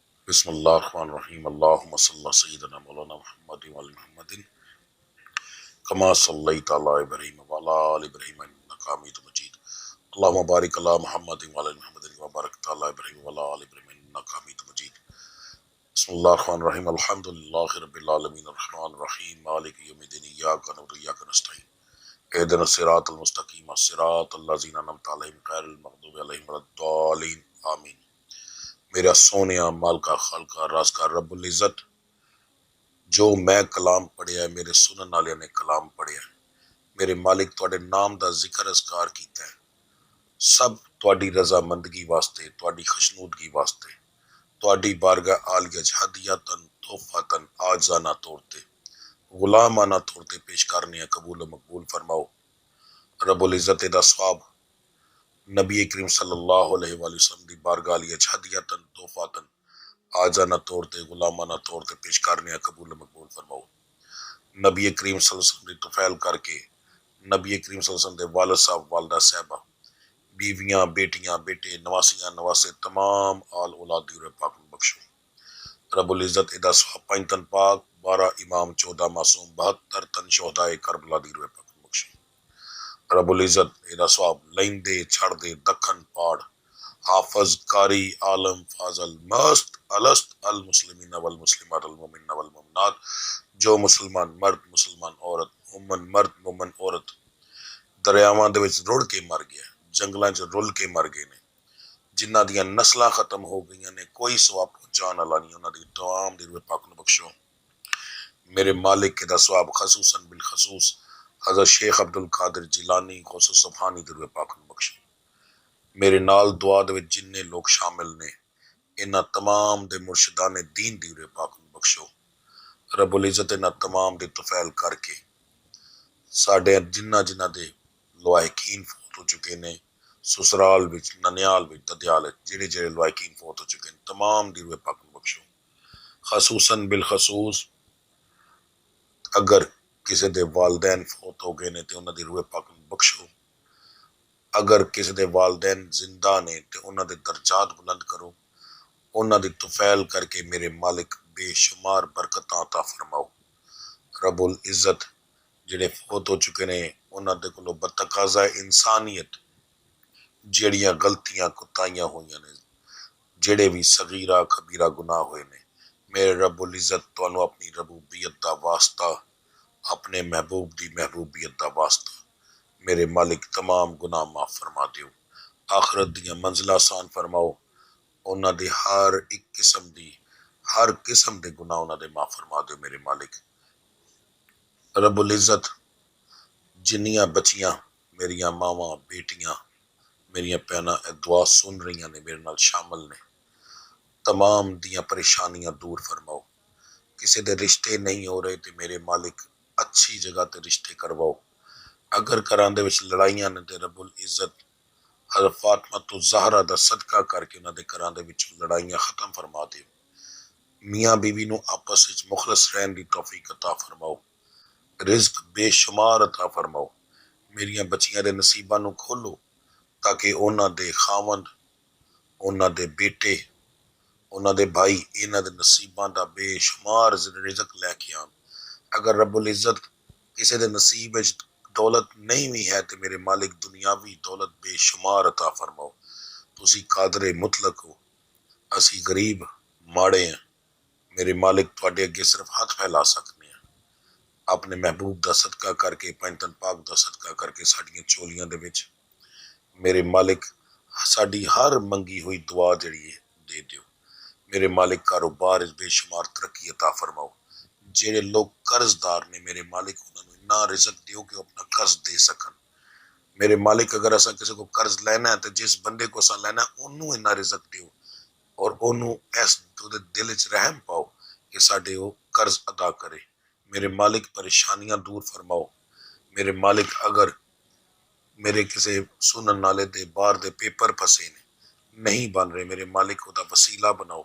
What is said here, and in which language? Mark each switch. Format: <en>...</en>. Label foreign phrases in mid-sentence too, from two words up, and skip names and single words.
<ar>بسم اللہ الرحمن الرحیم اللہم صلی اللہ سیدنا مولانا محمد وعلی محمد کما صلیت علی ابراہیم وعلی آل ابراہیم انک حمید مجید اللہم بارک علی محمد وعلی محمد کما بارکت علی ابراہیم وعلی آل ابراہیم انک حمید مجید بسم اللہ الرحمن الرحیم الحمدللہ رب العالمین الرحمن الرحیم مالک یوم الدین ایاک نعبد و ایاک نستعین اهدنا الصراط المستقیم صراط الذین انعمت علیہم غیر المغضوب علیہم ولا الضالین آمین۔</ar> <pa>میرا سونیا مالکا خالقہ رازقہ رب العزت جو میں کلام پڑھیا ہے میرے سنن والے نے کلام پڑھیا ہے میرے مالک تواڈے نام دا ذکر اذکار کیتا ہے سب تواڈی رضا مندگی واسطے تواڈی خشنودگی واسطے تواڈی بارگاہ عالیہ ہدیتاً تحفتاً عاجزانہ طور تے غلامانہ طور تے پیش کرنے قبول و مقبول فرماؤ۔ رب العزت دا ثواب نبی کریم</pa> <ar>صلی اللہ علیہ وآلہ وسلم</ar> <pa>دی بارگاہ عالیہ ہدیتاً تحفتاً عاجزانہ طور تے غلامانہ طور تے پیش کرنے قبول و مقبول فرماؤ۔ نبی کریم</pa> <ar>صلی اللہ علیہ وسلم</ar> <pa>دی توفیل کر کے نبی کریم</pa> <ar>صلی اللہ علیہ وسلم</ar> <pa>دے والد صاحب والدہ صاحبہ بیویاں بیٹیاں بیٹے نواسیاں نواسے تمام آل اولاد دی روح پاک نو بخشو۔ رب العزت ادا ثواب 5 تن پاک 12 امام 14 معصوم 72 تن شہدائے کربلا دی روح پاک نو بخشو۔ رب العزت ادا ثواب لیندے چھڑ دے دکھن پاڑ حافظ قاری عالم فاضل مست الست</pa> <ar>المسلمین والمسلمات المومنین والمومنات</ar> <pa>جو مسلمان مرد مسلمان عورت مومن مرد مومن عورت دریاواں دے وچ رڑ کے مر گیا جنگلاں چ رل کے مر گئے نے جنہاں دیاں نسلاں ختم ہو گئیاں نے کوئی ثواب پہنچان والا نہیں انہاں دی تمام دی روح پاک نو بخشو۔ میرے مالک دا ثواب خصوصاً بالخصوص حضرت شیخ عبد القادر جیلانی غوث سبحانی دی روح پاک نو بخشو۔ میرے نال دعا دے وچ جننے لوگ شامل نے انہاں تمام دے مرشدان دین دی روح پاک نو بخشو۔ رب العزت انہاں تمام دے توفیل کر کے ساڈے جنہ دے لوائقین فوت ہو چکے نے سسرال وچ ننیال وچ ددیال وچ جڑے لوائقین فوت ہو چکے ہیں تمام دی روح پاک نو بخشو۔ خصوصاً بالخصوص اگر کسی دے والدین فوت ہو گئے نے تے انہاں دی روح پاک نو بخشو۔ اگر کسی دے والدین زندہ نے تے انہاں دے درجات بلند کرو انہاں دی توفیل کر کے میرے مالک بے شمار برکتاں عطا فرماؤ۔ رب العزت جڑے فوت ہو چکے نے انہاں دے کولوں بتقاضا انسانیت جیڑیاں غلطیاں کوتاہیاں ہوئیاں نے جڑے بھی صغیرہ کبیرہ گناہ ہوئے نے میرے رب العزت تانوں اپنی ربوبیت دا واسطہ اپنے محبوب دی محبوبیت دا واسطہ میرے مالک تمام گناہ معاف فرما دیو آخرت دیاں منزلہ آسان فرماؤ انہاں دے ہر قسم دے گناہ انہاں دے معاف فرما دیو میرے مالک۔ رب العزت جنیاں بچیاں میریاں ماواں بیٹیاں میریاں بہناں اے دعا سن رہیاں نے میرے نال شامل نے تمام دیاں پریشانیاں دور فرماؤ۔ کسی دے رشتے نہیں ہو رہے تے میرے مالک اچھی جگہ تے رشتے کرواؤ۔ اگر کران دے وچ لڑائیاں نے تے رب العزت حضرت فاطمہ تو زہرا دا صدقہ کر کے انہاں دے کران دے وچ لڑائیاں ختم فرما دیو۔ میاں بیوی نو آپس وچ مخلص رہن دی توفیق عطا فرماؤ۔ رزق بے شمار عطا فرماؤ۔ میریاں بچیاں دے نصیباں نو کھولو تاکہ انہاں دے خاوند انہاں دے بیٹے انہاں دے بھائی انہاں دے نصیباں دا بے شمار رزق لے کے آن۔ اگر رب العزت کسی دے نصیب وچ دولت نہیں بھی ہے تے میرے مالک دنیاوی دولت بے شمار عطا فرماؤ۔ تسی قادر مطلق ہو اسی غریب ماڑے ہیں میرے مالک تواڈے اگے صرف ہاتھ پھیلا سکنے ہیں اپنے محبوب دا صدقہ کر کے 5 تن پاک دا صدقہ کر کے ساڈیاں چولیاں دے وچ میرے مالک ساڈی ہر منگی ہوئی دعا جڑی ہے دے دیو۔ میرے مالک کاروبار بے شمار ترقی عطا فرماؤ۔ جڑے لوگ قرض دار نے میرے مالک انہاں نوں اتنا رزق دیو کہ وہ اپنا قرض دے سکن۔ میرے مالک اگر اساں کسی کو قرض لینا ہے تو جس بندے کو اساں لینا ہے انہوں اتنا رزق دیو اور انہوں اس دل وچ رحم پاؤ کہ ساڈے وہ قرض ادا کرے۔ میرے مالک پریشانیاں دور فرماؤ۔ میرے مالک اگر میرے کسی سنن نالے دے باہر دے پیپر پھسے نے نہیں بن رہے میرے مالک دا وسیلہ بناؤ۔</pa>